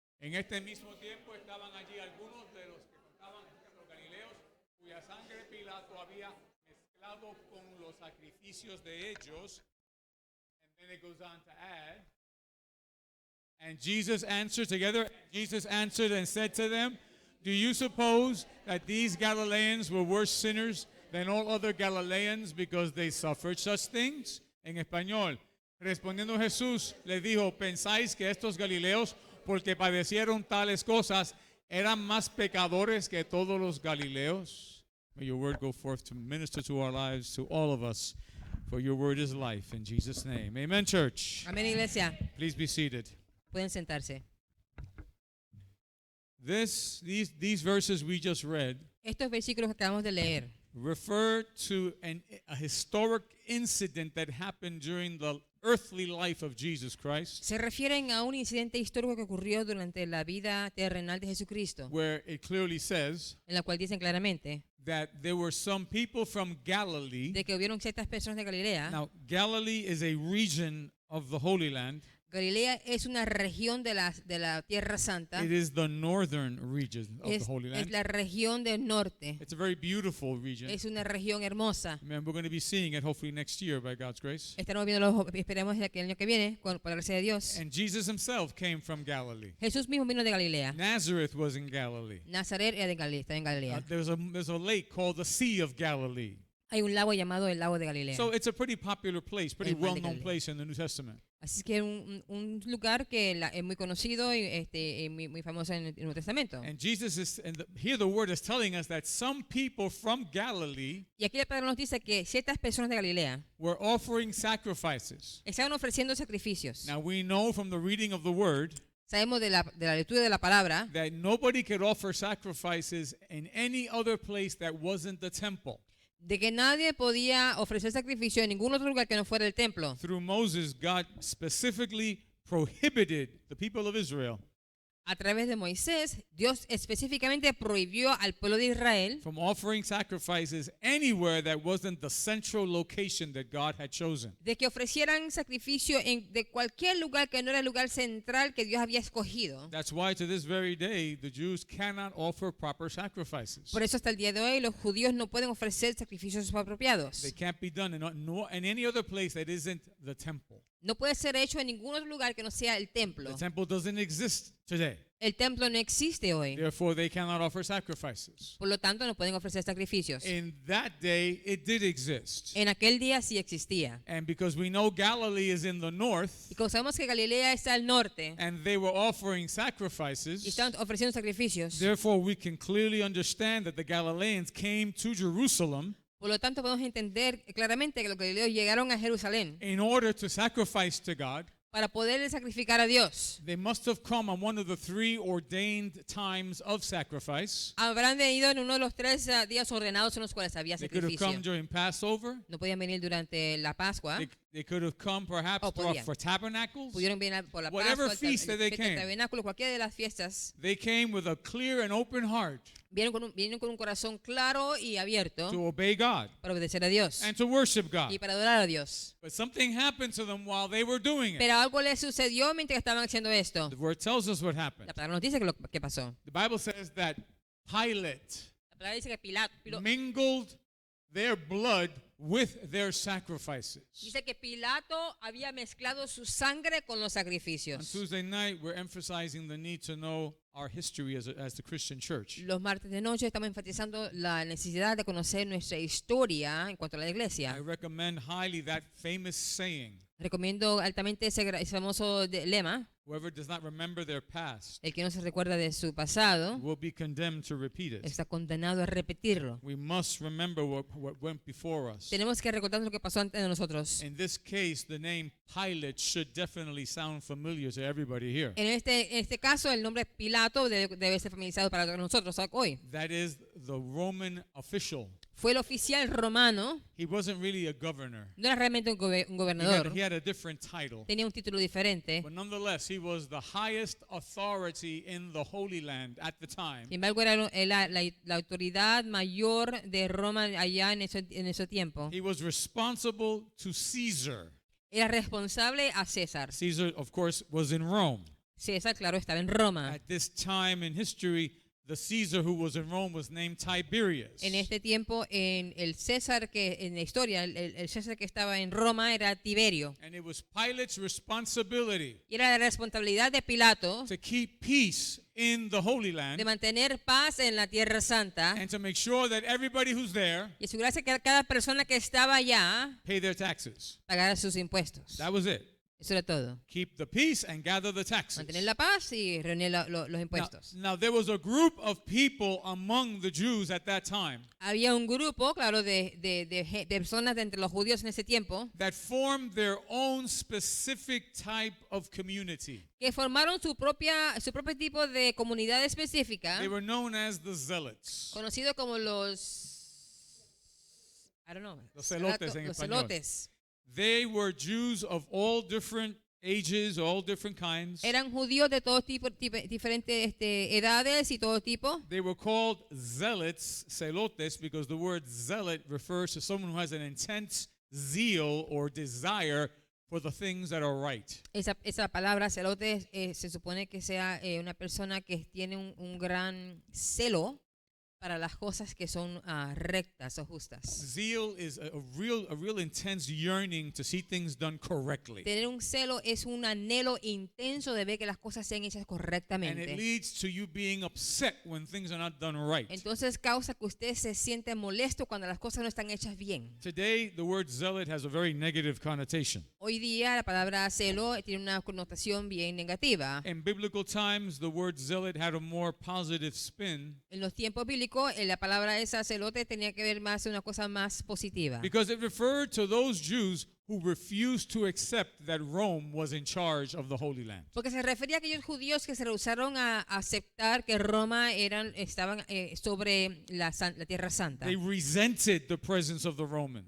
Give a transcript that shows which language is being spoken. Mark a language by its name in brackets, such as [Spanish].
[Spanish] En este mismo tiempo estaban allí algunos de los que contaban los galileos, cuya sangre Pilato había mezclado con los sacrificios de ellos. [English] And then it goes on to add, and Jesus answered together. Jesus answered and said to them, do you suppose that these Galileans were worse sinners than all other Galileans because they suffered such things? [Spanish] En español, respondiendo Jesús les dijo, ¿pensáis que estos Galileos, porque padecieron tales cosas, eran más pecadores que todos los Galileos? [English] May your word go forth to minister to our lives, to all of us, for your word is life. In Jesus' name. Amen, church. [Spanish] amén, iglesia. [English] Please be seated. [Spanish] Pueden sentarse. [English] These verses we just read [Spanish] Estos versículos que acabamos de leer [English] refer to a historic incident that happened during the earthly life of Jesus Christ, [Spanish] se refieren a un incidente histórico que ocurrió durante la vida terrenal de Jesucristo, [English] where it clearly says [Spanish] en la cual dicen claramente [English] that there were some people from Galilee. [Spanish] de que hubieron ciertas personas de Galilea. [English] Now, Galilee is a region of the Holy Land. [Spanish] Galilea es una región de la Tierra Santa. [English] It is the northern region of the [Spanish] Es, [English] Holy [Spanish] es [English] Land. [Spanish] la región del norte. [English] It's a very beautiful region. [Spanish] Es una región hermosa. [English] Man, we're going to be seeing it hopefully next year by God's grace. [Spanish] Estaremos viendo, esperemos que el año que viene, por la gracia de Dios. [English] And Jesus himself came from Galilee. [Spanish] Jesús mismo vino de Galilea. [English] Nazareth was in Galilee. [Spanish] Nazaret era de Galilea, está en Galilea. [English] There's a lake called the Sea of Galilee. [Spanish] Hay un lago llamado el lago de Galilea. [English] So it's a pretty popular place, pretty [Spanish] El mar de [English] well-known [Spanish] Galilea. [English] place in the New Testament. [Spanish] Así que es un lugar que es muy conocido y muy famoso en el Nuevo Testamento. [English] And Jesus is, here the word is telling us that some people from Galilee [Spanish] Y aquí la palabra nos dice que ciertas personas de Galilea [English] were offering sacrifices. [Spanish] estaban ofreciendo sacrificios. [English] Now we know from the reading of the word [Spanish] Sabemos de la lectura de la palabra [English] that nobody could offer sacrifices in any other place that wasn't the temple. [Spanish] de que nadie podía ofrecer sacrificio en ningún otro lugar que no fuera el templo. [English] Through Moses, God specifically prohibited the people of Israel [Spanish] A través de Moisés, Dios específicamente prohibió al pueblo de Israel [English] from offering sacrifices anywhere that wasn't the central location that God had chosen. [Spanish] de que ofrecieran sacrificio de cualquier lugar que no era el lugar central que Dios había escogido. [English] That's why to this very day the Jews cannot offer proper sacrifices. [Spanish] Por eso hasta el día de hoy los judíos no pueden ofrecer sacrificios apropiados. [English] They can't be done in any other place that isn't the temple. [Spanish] No puede ser hecho en ningún otro lugar que no sea el templo. [English] The temple doesn't exist today. [Spanish] El templo no existe hoy. [English] Therefore, they cannot offer sacrifices. [Spanish] Por lo tanto, no pueden ofrecer sacrificios. [English] In that day, it did exist. [Spanish] En aquel día sí existía. [English] And because we know Galilee is in the north, [Spanish] Y como sabemos que Galilea está al norte [English] and they were offering [Spanish] y [English] sacrifices, [Spanish] están ofreciendo sacrificios, [English] therefore we can clearly understand that the Galileans came to Jerusalem [Spanish] por lo tanto podemos entender claramente que los galileos llegaron a Jerusalén [English] in order to sacrifice to God. [Spanish] para poder sacrificar a Dios. [English] They must have come on one of the 3 ordained times of sacrifice. [Spanish] Habrán venido en uno de los 3 días ordenados en los cuales había [English] They could have come [Spanish] sacrificio. [English] during Passover. [Spanish] No podían venir durante la Pascua. [English] They could have come perhaps [Spanish] Oh, podían. [English] for tabernacles. [Spanish] Pudieron venir por la [English] Whatever [Spanish] Pascua, [English] feast that they came. [Spanish] tabernáculo, cualquiera de las fiestas. [English] They came with a clear and open heart [Spanish] Vinieron con un corazón claro y abierto [English] to obey God [Spanish] para obedecer a Dios [English] and to worship God. [Spanish] y para adorar a Dios. [English] But something happened to them while they were doing it. [Spanish] Pero algo les sucedió mientras estaban haciendo esto. [English] The word tells us what happened. [Spanish] La palabra nos dice que lo que pasó. [English] The Bible says that Pilate [Spanish] La palabra dice que Pilato [English] mingled their blood with their sacrifices. [Spanish] Dice que Pilato había mezclado su sangre con los [English] On [Spanish] sacrificios. [English] Tuesday night, we're emphasizing the need to know our history as the Christian church. [Spanish] Los martes de noche estamos enfatizando la necesidad de conocer nuestra historia en cuanto a la [English] I [Spanish] iglesia. [English] recommend highly that famous saying, [Spanish] Recomiendo altamente ese famoso lema: [English] whoever does not remember their past [Spanish] el que no se recuerda de su pasado [English] will be condemned to repeat it. [Spanish] está condenado a repetirlo. [English] We must remember what went before us. [Spanish] Tenemos que recordar lo que pasó antes de nosotros. [English] In this case, the name Pilate should definitely sound familiar to everybody here. [Spanish] En este caso, el nombre Pilato debe ser familiarizado para nosotros hoy. [English] That is the Roman official. [Spanish] Fue el oficial romano, [English] He wasn't really a governor. [Spanish] no era realmente un [English] He [Spanish] gobernador, [English] had a different title. [Spanish] tenía un título diferente. [English] But nonetheless, he was the highest authority in the Holy Land at the time. [Spanish] Sin embargo, era la autoridad mayor de Roma allá en ese tiempo. [English] He was responsible to Caesar. [Spanish] Era responsable a César. [English] Caesar, of course, was in Rome. [Spanish] César, claro, estaba en Roma. [English] At this time in history, the Caesar who was in Rome was named Tiberius. [Spanish] En este tiempo, en la historia, el César que estaba en Roma era Tiberio. [English] And it was Pilate's responsibility [Spanish] Y era la responsabilidad de Pilato [English] to keep peace in the Holy [Spanish] de [English] Land [Spanish] mantener paz en la Tierra Santa [English] and to make sure that everybody who's there [Spanish] y asegurarse que cada persona que estaba allá [English] pay their taxes. [Spanish] pagara sus impuestos. [English] That was it. [Spanish] Eso era todo. [English] Keep the peace and gather the taxes. [Spanish] Mantener la paz y reunir los impuestos. [English] Now, there was a group of people among the Jews at that time [Spanish] Había un grupo, claro, de personas de entre los judíos en ese tiempo [English] that formed their own specific type of community. [Spanish] que formaron su propio tipo de comunidad específica, [English] They were known as the Zealots. [Spanish] conocido como los, [English] I don't know, [Spanish] Los celotes en los español. celotes. [English] They were Jews of all different ages, all different kinds. [Spanish] Eran judíos de todo tipo, diferentes edades y todo tipo. [English] They were called zealots, celotes, because the word zealot refers to someone who has an intense zeal or desire for the things that are right. [Spanish] Esa palabra celote se supone que sea una persona que tiene un gran celo para las cosas que son rectas o justas. [English] Zeal is a real intense yearning to see things done correctly. [Spanish] Tener un celo es un anhelo intenso de ver que las cosas sean hechas [English] And it [Spanish] correctamente. [English] leads to you being upset when things are not done right. [Spanish] Entonces causa que usted se siente molesto cuando las cosas no están hechas bien. [English] Today, the word zealot has a very negative connotation. [Spanish] Hoy día la palabra celo tiene una connotación bien negativa. [English] In biblical times, the word zealot had a more positive spin [Spanish] En los tiempos bíblicos, la palabra esa celote tenía que ver más una cosa más positiva. [English] because it referred to those Jews who refused to accept that Rome was in charge of the Holy Land. [Spanish] Porque se refería a aquellos judíos que se rehusaron a aceptar que Roma estaban sobre la Tierra Santa. [English] They resented the presence of the Romans.